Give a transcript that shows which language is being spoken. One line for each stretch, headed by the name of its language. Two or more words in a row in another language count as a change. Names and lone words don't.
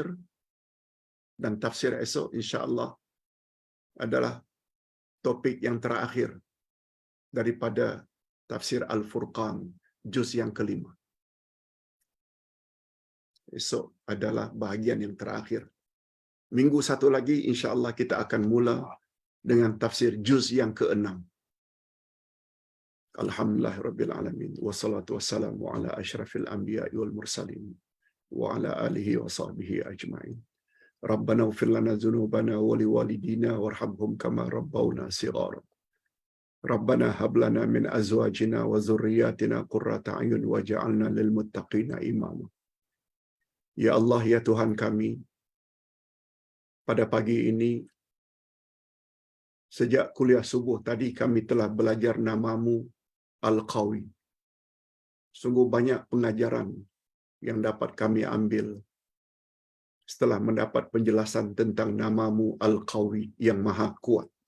Malay: Dan tafsir esok
Arabic: إن شاء الله
Malay: adalah topik yang terakhir daripada tafsir Al-Furqan juz yang kelima. Esok adalah bahagian yang terakhir. Minggu satu lagi
Arabic: إن شاء الله
Malay: kita akan mula dengan tafsir juz yang ke-6.
Arabic: الحمد لله رب العالمين. والصلاة والسلام على أشرف الأنبياء والمرسلين وعلى آله وصحبه أجمعين. ربنا اغفر لنا ذنوبنا ولوالدينا وارحمهم كما ربونا صغارا. ربنا هب لنا من أزواجنا وذرياتنا قرة أعين واجعلنا للمتقين إماما.
Malay: Ya Allah, ya Tuhan kami, pada pagi ini sejak kuliah subuh tadi kami telah belajar nama-Mu Al-Qawi. Sungguh banyak pengajaran yang dapat kami ambil setelah mendapat penjelasan tentang nama-Mu Al-Qawi yang Maha Kuat.